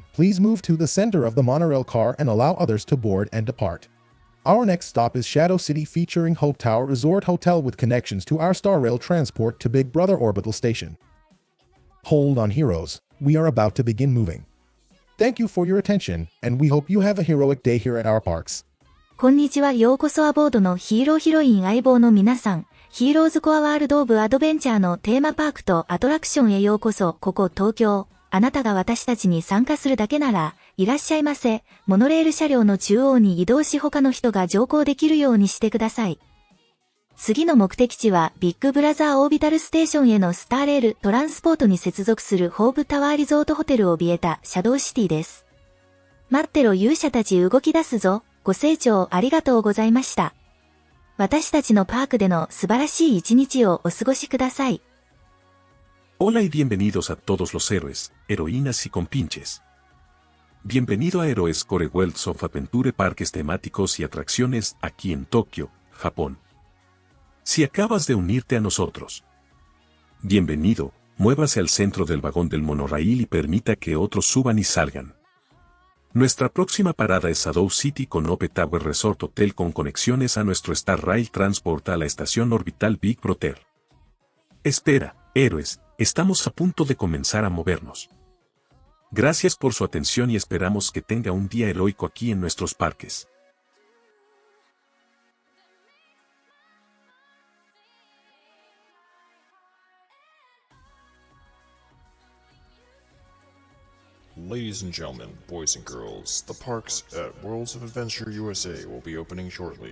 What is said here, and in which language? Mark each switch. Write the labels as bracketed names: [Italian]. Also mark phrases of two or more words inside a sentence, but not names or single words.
[English] Please move to the center of the monorail car and allow others to board and depart. Our next stop is Shadow City featuring Hope Tower Resort Hotel with connections to our Star Rail transport to Big Brother Orbital Station. Hold on heroes, we are about to begin moving. Thank you for your attention, and we hope you have a heroic day here at our parks. [Japanese] こんにちは。ようこそアボードのヒーローヒロイン相棒の皆さん。ヒーローズコアワールドオブアドベンチャーのテーマパークとアトラクションへようこそ。ここ東京。あなたが私たちに参加するだけなら、いらっしゃいませ。モノレール車両の中央に移動し他の人が乗降できるようにしてください。次の目的地はビッグブラザーオービタルステーションへのスターレールトランスポートに接続するホープタワーリゾートホテルを怯えたシャドウシティです。待ってろ勇者たち動き出すぞ。ご清聴ありがとうございました。私たちのパークでの素晴らしい一日をお過ごしください。 [Spanish] Hola y bienvenidos a todos los héroes, heroínas y compinches. Bienvenido a Heroes Core Worlds of Adventure parques temáticos y atracciones aquí en Tokio, Japón. Si acabas de unirte a nosotros, bienvenido, muévase al centro del vagón del monorail y permita que otros suban y salgan. Nuestra próxima parada es Shadow City con Hope Tower Resort Hotel con conexiones a nuestro Star Rail Transport a la estación orbital Big Brother. Espera, héroes, estamos a punto de comenzar a movernos. Gracias por su atención y esperamos que tenga un día heroico aquí en nuestros parques. [English] Ladies and gentlemen, boys and girls, the parks at Worlds of Adventure USA will be opening shortly.